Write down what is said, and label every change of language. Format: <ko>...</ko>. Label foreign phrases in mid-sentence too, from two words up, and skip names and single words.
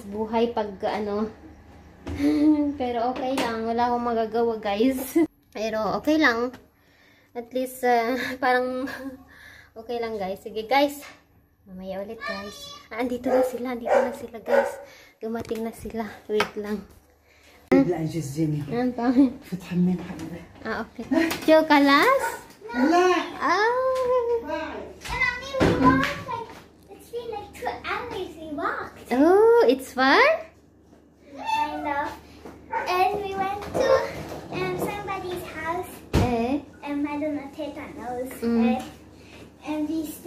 <tl>Buhay pag, Pero, okay lang. Wala akong magagawa, guys. Pero, okay lang.</tl> <en>At least,</en> <tl>parang, okay lang, guys. Sige, guys. Mamaya ulit, guys. Andito na sila, guys. Dumating na sila. Wait lang.</tl> <ar>لا جزيني فتح من حبيبي اوكي شوكولاس لا</ar> <en>And I mean, we walked it's been like 2 hours we walked. Oh, it's fun? Kind of. And we went to somebody's house. I don't know, Teta knows. And we stayed.</en>